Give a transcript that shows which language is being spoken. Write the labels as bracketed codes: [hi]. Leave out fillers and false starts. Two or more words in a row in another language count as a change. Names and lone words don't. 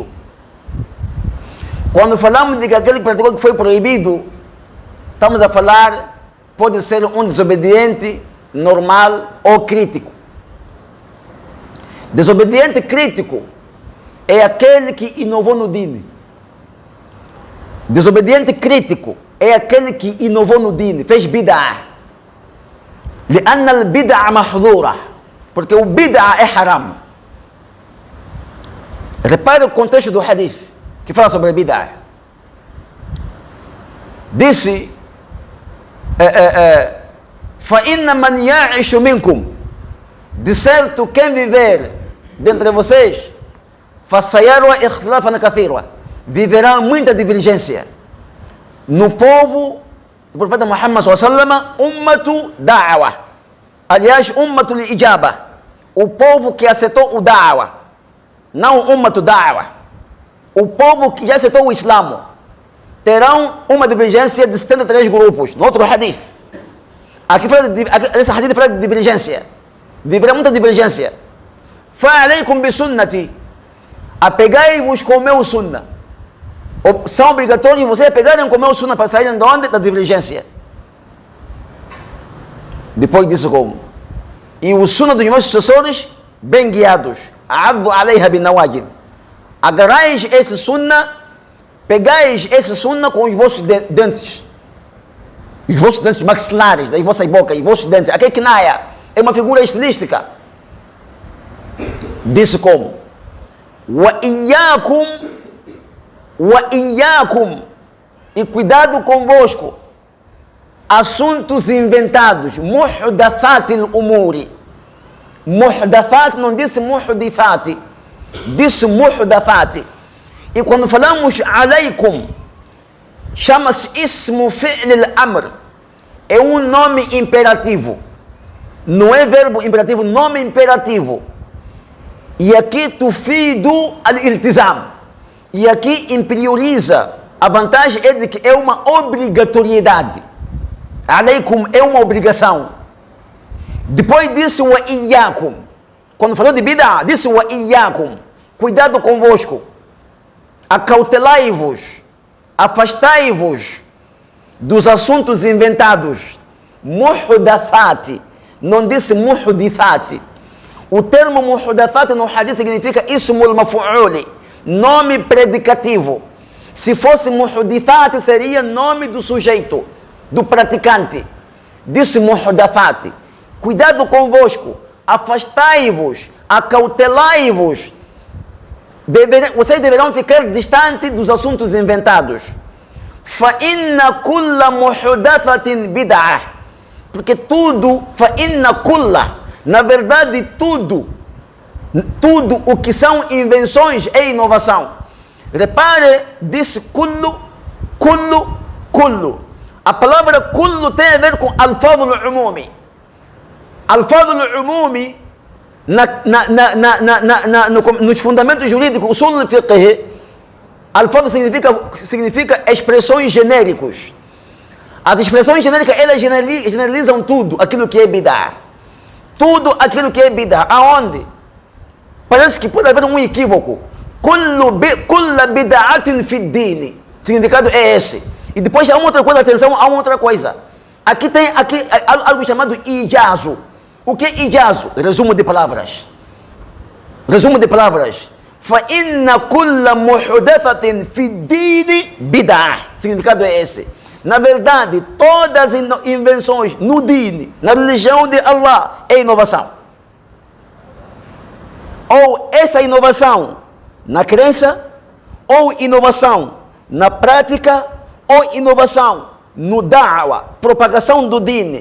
[pt] Quando falamos de que aquele que praticou o que foi proibido, estamos a falar, pode ser um desobediente normal ou crítico. Desobediente crítico é aquele que inovou no dini. Desobediente crítico é aquele que inovou no dini, fez bid'ah. [ar] لأن البدع محظورة, [pt] porque o bid'ah é haram. Repare o contexto do hadith que fala sobre a bid'ah. Disse: [ar] فَإِنَّ مَنْ يَعِشُ مِنْكُمْ, [pt] de certo quem viver dentre vocês, [ar] فَسَيَرَى اخْتِلَافًا كَثِيرًا, [pt] viverá muita divergência no povo do profeta Muhammad SAW, [ar] أمة الدعوة, [pt] aliás, [ar] أمة الإجابة, [pt] o povo que aceitou o da'wa, não [ar] أمة الدعوة, [pt] o povo que já aceitou o Islamo, terão uma divergência de 73 grupos, no outro hadith. Aqui fala esse hadith fala de divergência, viverá muita divergência. [ar] فَعَلَيْكُمْ بِسُنَّتِي, [pt] apegai-vos com o meu sunnah. São obrigatórios vocês pegarem com o meu sunnah para saírem de onde? Da divergência. Depois disso como? E o sunnah dos meus sucessores, bem guiados. [ar] عضوا عليها بالنواجذ. [pt] Agarrais esse sunnah, pegais esse sunnah com os vossos dentes. Os vossos dentes maxilares, das vossas bocas, os vossos dentes. Aqui kinaya é uma figura estilística. Disse como? [ar] وإياكم, [pt] e cuidado convosco, assuntos inventados, [ar] محدثات الأمور. [pt] Muhdathat não disse muhdithati, disse muhdathati. E quando falamos alaykum, chama-se [ar] اسم فعل الأمر, [pt] é um nome imperativo, não é verbo imperativo, nome imperativo. E aqui [ar] تفيد الالتزام, [pt] e aqui interioriza, a vantagem é de que é uma obrigatoriedade. Alaykum é uma obrigação. Depois disse [ar] وإياكم, [pt] quando falou de bid'ah, disse [ar] وإياكم, [pt] cuidado convosco, acautelai-vos, afastai-vos dos assuntos inventados. Muhdathati, não disse muhdithati. O termo muhdathati no hadith significa [ar] اسم المفعول, [pt] nome predicativo. Se fosse muhdithati, seria nome do sujeito, do praticante. Disse muhdathati, cuidado convosco, afastai-vos, acautelai-vos. Vocês deverão ficar distante dos assuntos inventados. [ar] فَإِنَّ كُلَّ مُحْدَثَةٍ بِدْعَةٍ, [pt] porque tudo, [ar] فَإِنَّ كُلَّ, [pt] na verdade tudo o que são invenções é inovação. Repare, disse kullu. A palavra kullu tem a ver com [ar] اللفظ العمومي. اللفظ العمومي, [pt] nos fundamentos jurídicos, [ar] أصول الفقه, [pt] al-fadl significa expressões genéricos. As expressões genéricas, elas generalizam tudo aquilo que é bid'ah. Tudo aquilo que é bid'ah. Aonde? Parece que pode haver um equívoco. [ar] كل بدعة في الدين. [pt] O significado é esse. E depois há uma outra coisa, atenção, há uma outra coisa. Aqui tem algo chamado ijazo. O que é ijazo? Resumo de palavras. Resumo de palavras. [ar] فَإِنَّ كُلَّ مُحْدَثَةٍ فِي الدِّينِ بِدْعَةٍ. [pt] O significado é esse. Na verdade, todas as invenções no din, na religião de Allah, é inovação. Ou essa inovação na crença, ou inovação na prática, ou inovação no da'wa, propagação do din.